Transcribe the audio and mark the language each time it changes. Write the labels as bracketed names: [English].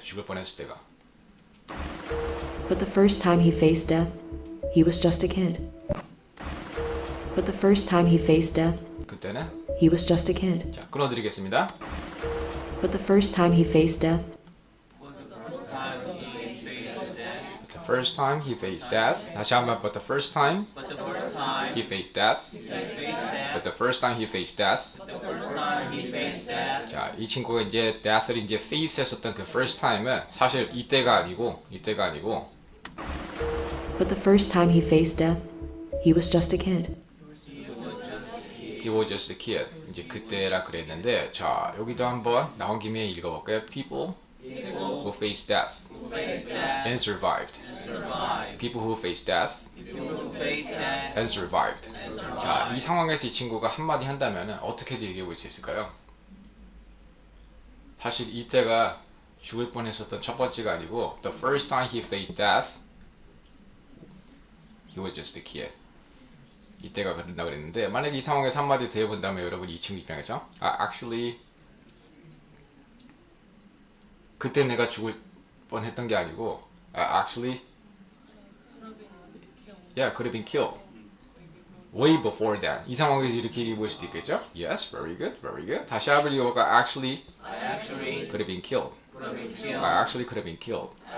[Korean] 죽을 뻔했을 때가. [English] But the first time he faced death, he was just a kid. But the first time he faced death, [Korean] 그때는 [English] he was just a kid. [Korean] 자, 끊어드리겠습니다. [English] But the first time he faced death, The first time he faced death. [Korean] 다시 한번. [English] But the first time he faced death. But the first time he faced death. [Korean] 자, 이 친구가 이제 death를 이제 face 했었던 그 [English] first time [Korean] 은 사실 이때가 아니고 [English] but the first time he faced death, he was just a kid. he was just a kid. [Korean] 이제 그때라 그랬는데 자, 여기도 한번 나온 김에 읽어볼까요? [English] People who face death and survived. People who face death and survived. [Korean] 자, 이 상황에서 이 친구가 한마디 한다면 어떻게 얘기해 볼 수 있을까요? 사실 이때가 죽을 뻔했었던 첫 번째가 아니고 [English] the first time he faced death, he was just a kid. [Korean] 이때가 그런다 그랬는데 만약에 이 상황에서 한마디 더 해본다면 여러분 이 친구 입장에서 actually 그때 내가 죽을 뻔했던 게 아니고 [English] actually yeah, could have been killed way before that. [Korean] 이 상황에서 이렇게 얘기해 볼 수도 있겠죠? [English] Yes, very good. [Korean] 다시 한번 읽어볼까? [English] Actually could have been killed. I actually could have been killed.